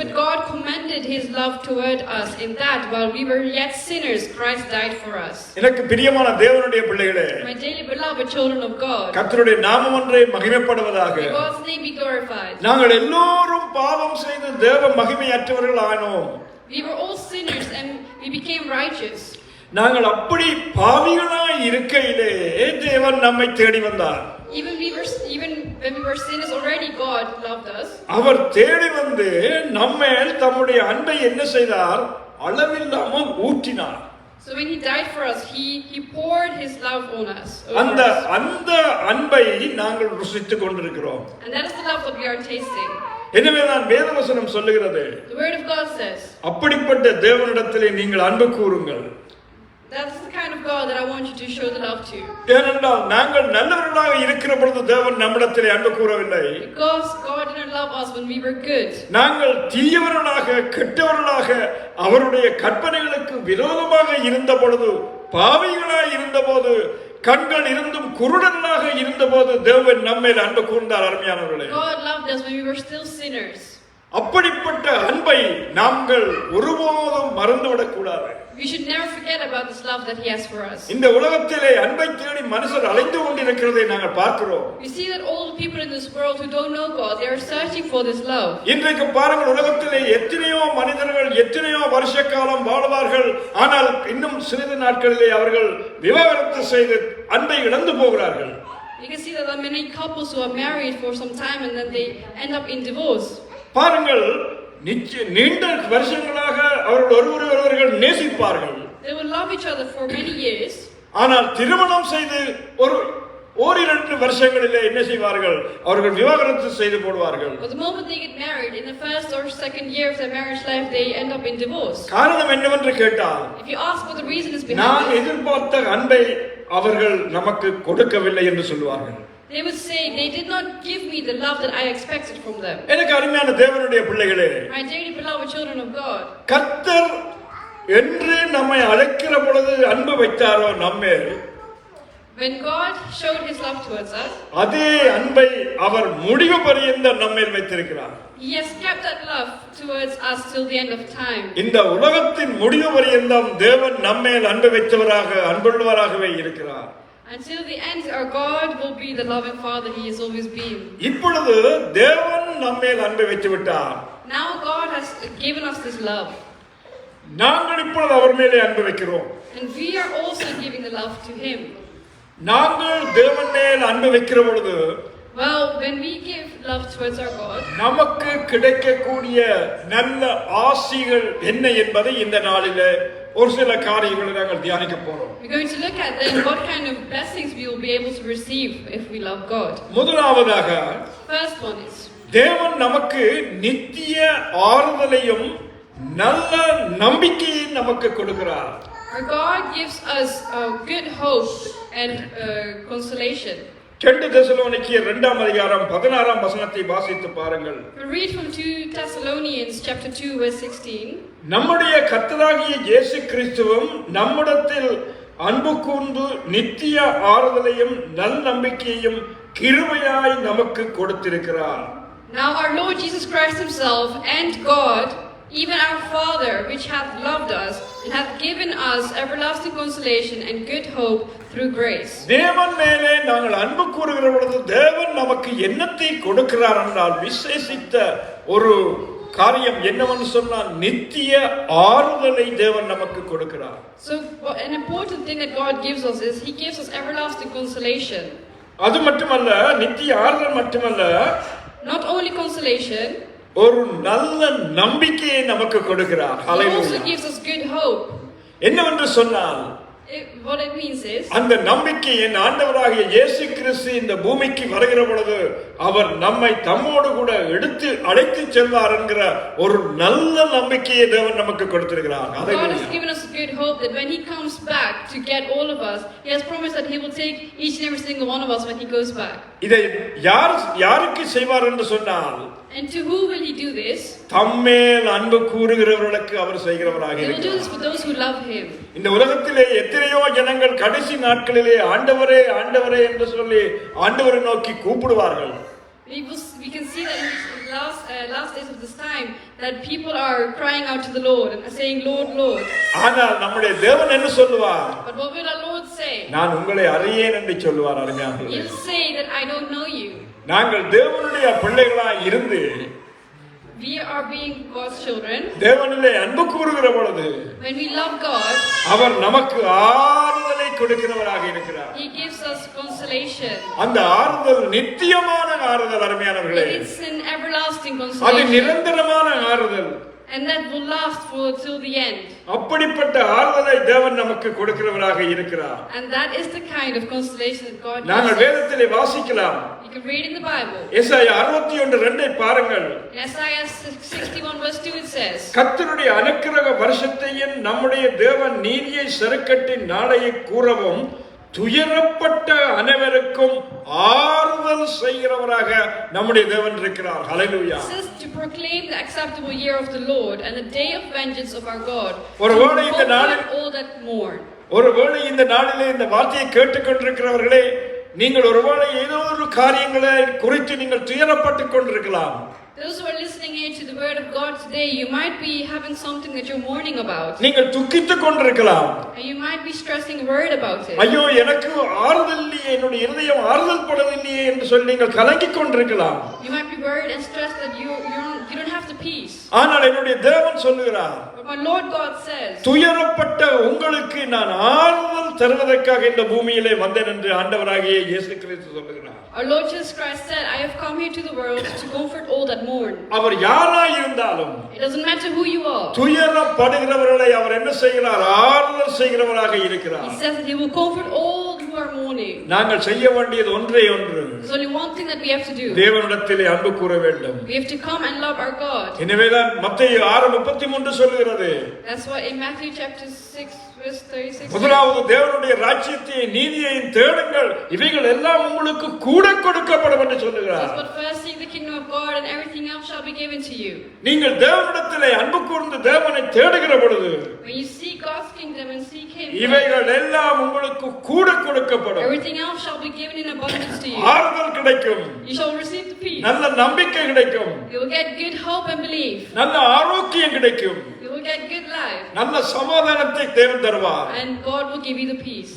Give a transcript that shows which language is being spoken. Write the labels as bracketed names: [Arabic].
[English] but God commended His love toward us in that while we were yet sinners, Christ died for us. [Tamil] எனக்கு பிரியமான தேவனுடைய பிள்ளைகளே, [English] My dearly beloved children of God, [Tamil] கர்த்தருடைய நாமம் ஒன்றே மகிமைப்படுவதாக. [English] may God's name be glorified. [Tamil] நாங்கள் எல்லோரும் பாவம் செய்து தேவ மகிமையற்றவர்கள் ஆனோம். [English] We were all sinners and we became righteous. [Tamil] நாங்கள் அப்படி பாவிகளாய் இருக்கையிலே தேவன் நம்மை தேடி வந்தார். [English] Even when we were sinners already, God loved us. [Tamil] அவர் தேடி வந்து நம்மேல் தம்முடைய அன்பை என்ன செய்தார்? அளவில்லாமல் ஊற்றினார். [English] So when He died for us, He poured His love on us. [Tamil] அந்த அன்பை நாங்கள் ருசித்துக் கொண்டிருக்கிறோம். [English] And that is the love that we are tasting. [Tamil] எனவேதான் வேதவசனம் சொல்லுகிறது, [English] The word of God says, [Tamil] அப்படிப்பட்ட தேவனிடத்திலே நீங்கள் அன்பு கூறுங்கள். [English] that's the kind of God that I want you to show the love to. [Tamil] ஏனென்றால் நாங்கள் நல்லவர்களாக இருக்கிற பொழுது தேவன் நம்மிடத்திலே அன்பு கூறவில்லை. Because God didn't love us when we were good. நாங்கள் தீயவர்களாக கெட்டவர்களாக அவருடைய கற்பனைகளுக்கு விரோதமாக இருந்த பொழுது, பாவிகளாய் இருந்தபோது, கண்கள் இருந்தும் குருடர்களாக இருந்தபோது தேவன் நம்மேல் அன்பு கூர்ந்தார். அருமையானவர்களே, [English] God loved us when we were still sinners. [Tamil] அப்படிப்பட்ட அன்பை நாங்கள் ஒருபோதும் மறந்துவிடக் கூடாது. [English] We should never forget about this love that He has for us. [Tamil] இந்த உலகத்திலே அன்பை தேடி மனுஷர் அலைந்து கொண்டிருக்கிறதை நாங்கள் பார்க்கிறோம். [English] We see that all the people in this world who don't know God, they are searching for this love. [Tamil] இன்றைக்கு பாருங்கள், உலகத்திலே எத்தனையோ மனிதர்கள் எத்தனையோ வருஷ காலம் வாழ்வார்கள். ஆனால் இன்னும் சிறிது நாட்களிலே அவர்கள் விவாகரத்து செய்து அன்பை இழந்து போகிறார்கள். [English] You can see that there are many couples who are married for some time and then they end up in divorce. [Tamil] பாருங்கள், நீண்ட வருஷங்களாக அவர்கள் ஒருவர்கள் நேசிப்பார்கள். [English] They will love each other for many years. [Tamil] ஆனால் திருமணம் செய்து ஓரிரண்டு வருஷங்களிலே என்ன செய்வார்கள்? அவர்கள் விவாகரத்து செய்து போடுவார்கள். [English] But the moment they get married, in the first or second year of their marriage life, they end up in divorce. [Tamil] காரணம் என்னவென்று கேட்டால், [English] If you ask what the reason is [Tamil] நான் [English] behind it, [Tamil] எதிர்பார்த்த அன்பை அவர்கள் நமக்கு கொடுக்கவில்லை என்று சொல்வார்கள். [English] they would say, they did not give me the love that I expected from them. [Tamil] எனக்கு அருமையான தேவனுடைய பிள்ளைகளே, [English] My dearly beloved children of God, [Tamil] கர்த்தர் என்று நம்மை அழைக்கிற பொழுது அன்பு வைத்தாரோ நம்மேல், [English] when God showed His love towards us, [Tamil] அதே அன்பை அவர் முடிவு பரியந்தம் நம்மேல் வைத்திருக்கிறார். [English] He has kept that love towards us till the end of time. [Tamil] இந்த உலகத்தின் முடிவு பரியந்தம் தேவன் நம்மேல் அன்பு வைத்தவராக அன்புள்ளவராகவே இருக்கிறார். [English] Until the end, our God will be the loving Father He has always been. [Tamil] இப்பொழுது தேவன் நம்மேல் அன்பு வைத்து விட்டார். [English] Now God has given us this love. [Tamil] நாங்கள் இப்பொழுது அவர் மேலே அன்பு வைக்கிறோம். [English] And we are also giving the love to Him. [Tamil] நாங்கள் தேவன் மேல் அன்பு வைக்கிற பொழுது, [English] Well, when we give love towards our God, [Tamil] நமக்கு கிடைக்கக்கூடிய நல்ல ஆசீகள் என்ன என்பதை இந்த நாளிலே ஒரு சில காரியங்களை நாங்கள் தியானிக்க போறோம். [English] we're going to look at then what kind of blessings we will be able to receive if we love God. [Tamil] முதலாவதாக, [English] First one is, [Tamil] தேவன் நமக்கு நித்திய ஆறுதலையும் நல்ல நம்பிக்கையை நமக்கு கொடுக்கிறார். [English] Our God gives us good hope and consolation. [Tamil] 2 தெசலோனிக்கேயர் 2ஆம் அதிகாரம் 16ஆம் வசனத்தை வாசித்து பாருங்கள். [English] We read from 2 Thessalonians chapter 2 verse 16. [Tamil] நம்முடைய கர்த்தராகிய இயேசு கிறிஸ்துவும் நம்மிடத்தில் அன்பு கூர்ந்து நித்திய ஆறுதலையும் நல் நம்பிக்கையையும் கிருபையாய் நமக்கு கொடுத்திருக்கிறார். [English] Now our Lord Jesus Christ himself and God, even our Father, which hath loved us and hath given us everlasting consolation and good hope through grace. [Tamil] தேவன் மேலே நாங்கள் அன்பு கூறுகிற பொழுது தேவன் நமக்கு என்னத்தை கொடுக்கிறார் என்றால் விசேஷித்த ஒரு காரியம் என்னவென்று சொன்னால் நித்திய ஆறுதலை தேவன் நமக்கு கொடுக்கிறார். [English] So an important thing that God gives us is he gives us everlasting consolation. [Tamil] அது மட்டுமல்ல, நித்திய ஆறுதல் மட்டுமல்ல, [English] not only consolation, [Tamil] ஒரு நல்ல நம்பிக்கையை நமக்கு கொடுக்கிறார். [English] he also gives us good hope. [Tamil] என்னவென்று சொன்னால் [English] What it means is [Tamil] அந்த நம்பிக்கை என் ஆண்டவராகிய இயேசு கிறிஸ்து இந்த பூமிக்கு வருகிற பொழுது அவர் நம்மை தம்மோடு கூட எடுத்து அழைத்து செல்வார் என்கிற ஒரு நல்ல நம்பிக்கையை தேவன் நமக்கு கொடுத்திருக்கிறார். [English] God has given us good hope that when he comes back to get all of us, he has promised that he will take each and every single one of us when he goes back. [Tamil] இதை யாருக்கு செய்வார் என்று சொன்னால், [English] and to who will he do this? [Tamil] தம்மேல் அன்பு கூறுகிறவர்களுக்கு அவர் செய்கிறவராக [English] He will do this for those who love him. [Tamil] இந்த உலகத்திலே எத்தனையோ ஜனங்கள் கடைசி நாட்களிலே ஆண்டவரே ஆண்டவரே என்று சொல்லி ஆண்டவரை நோக்கி கூப்பிடுவார்கள். [English] We can see that in the last days of this time that people are crying out to the Lord and saying, Lord, Lord. [Tamil] ஆனால் நம்முடைய தேவன் என்ன சொல்லுவார்? [English] But what will our Lord say? [Tamil] நான் உங்களை அறியேன் என்று சொல்லுவார். அருமையானவர்களே, [English] He will say that I don't know you. [Tamil] நாங்கள் தேவனுடைய பிள்ளைகளாய் இருந்து [English] we are being God's children. [Tamil] தேவனிலே அன்பு கூறுகிற பொழுது [English] when we love God, [Tamil] அவர் நமக்கு ஆறுதலை கொடுக்கிறவராக இருக்கிறார். [English] He gives us consolation. [Tamil] அந்த ஆறுதல் நித்தியமான ஆறுதல். அருமையானவர்களே, [English] it's an everlasting [Tamil] அது [English] consolation. [Tamil] நிரந்தரமான ஆறுதல். [English] And that will last till the end. [Tamil] அப்படிப்பட்ட ஆறுதலை தேவன் நமக்கு கொடுக்கிறவராக இருக்கிறார். [English] And that is the kind of consolation that God gives. [Tamil] நாங்கள் வேதத்திலே வாசிக்கலாம். [English] You can read in the Bible. [Tamil] ஏசாயா 61:2 பாருங்கள். [English] Isaiah 61 verse 2 it says, [Tamil] கர்த்தருடைய அனுக்கிரக வருஷத்தையும் நம்முடைய தேவன் நீதியை சறுக்கட்டின் நாளையை கூறவும் துயரப்பட்ட அனைவருக்கும் ஆறுதல் செய்கிறவராக நம்முடைய தேவன் இருக்கிறார். ஹல்லேலூயா. [English] It says to proclaim the acceptable year of the Lord and the day of vengeance of our God. [Tamil] ஒருவேளை இந்த நாளில் [English] all that mourn. [Tamil] ஒருவேளை இந்த நாளிலே இந்த வார்த்தையை கேட்டுக்கொண்டிருக்கிறவர்களே, நீங்கள் ஒருவேளை ஏதோ ஒரு காரியங்களை குறித்து நீங்கள் துயரப்பட்டுக் கொண்டிருக்கலாம். [English] Those who are listening here to the word of God today, you might be having something that you're mourning about. [Tamil] நீங்கள் துக்கித்துக் கொண்டிருக்கலாம். [English] And you might be stressing worried about it. [Tamil] ஐயோ, எனக்கு ஆறுதல் இல்லையே, என்னுடைய இதயம் ஆறுதல் படவில்லையே என்று சொல்லி நீங்கள் கலங்கிக் கொண்டிருக்கலாம். [English] You might be worried and stressed that you don't have the peace. [Tamil] ஆனால் என்னுடைய தேவன் சொல்லுகிறார், [English] But my Lord God says, [Tamil] துயரப்பட்ட உங்களுக்கு நான் ஆறுதல் தருவதற்காக இந்த பூமியிலே வந்தேன் என்று ஆண்டவராகிய இயேசு கிறிஸ்து சொல்லுகிறார். [English] Our Lord Jesus Christ said, I have come here to the world to comfort all that mourn. [Tamil] அவர் யாராய் இருந்தாலும், [English] It doesn't matter who you are. [Tamil] துயரப்படுகிறவர்களை அவர் என்ன செய்கிறார்? ஆறுதல் செய்கிறவராக இருக்கிறார். [English] He says that he will comfort all who are mourning. [Tamil] நாங்கள் செய்ய வேண்டியது ஒன்றே ஒன்று. [English] There's only one thing that we have to do. [Tamil] தேவனிடத்திலே அன்பு கூற வேண்டும். [English] We have to come and love our God. [Tamil] எனவேதான் மத்தேயு 6:33 சொல்கிறது. [English] That's why in Matthew chapter 6 verse 36. [Tamil] முதலாவது தேவனுடைய ராஜ்யத்தையும் நீதியையும் தேடுங்கள், இவைகள் எல்லாம் உங்களுக்கு கூட கொடுக்கப்படும் என்று சொல்லுகிறார். [English] But first seek the kingdom of God and everything else shall be given to you. [Tamil] நீங்கள் தேவனிடத்திலே அன்பு கூர்ந்து தேவனை தேடுகிற பொழுது, [English] When you seek God's kingdom and seek him, [Tamil] இவைகள் எல்லாம் உங்களுக்கு கூட கொடுக்கப்படும். [English] everything else shall be given in abundance to you. [Tamil] ஆறுதல் கிடைக்கும். [English] You shall receive the peace. [Tamil] நல்ல நம்பிக்கை கிடைக்கும். [English] You will get good hope and belief. [Tamil] நல்ல ஆரோக்கியம் கிடைக்கும். [English] You will get good life. [Tamil] நல்ல சமாதானத்தை தேவன் தருவார். [English] And God will give you the peace.